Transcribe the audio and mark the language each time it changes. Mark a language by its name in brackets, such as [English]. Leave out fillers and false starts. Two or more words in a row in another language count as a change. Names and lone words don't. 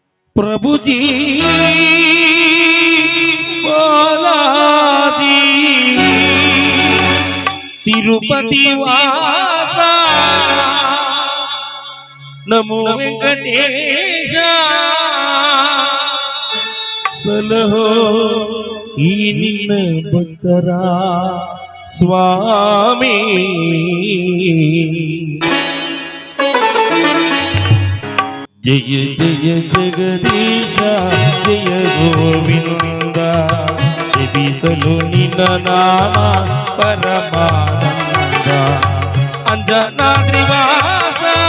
[Hindi] प्रभु जी बालाजी तिरुपति वासा नमो वेंकटेश [Kannada] सलहो ಈ ನಿನ್ನ ಭಕ್ತರ ಸ್ವಾಮಿ ಜಯ ಜಯ ಜಗದೀಶ ಜಯ ಗೋವಿಂದ ಜಪಿಸಲು ನಿನ್ನ ನಾಮ ಪರಮಾನಂದ ಅಂಜನಾದ್ರಿ ವಾಸ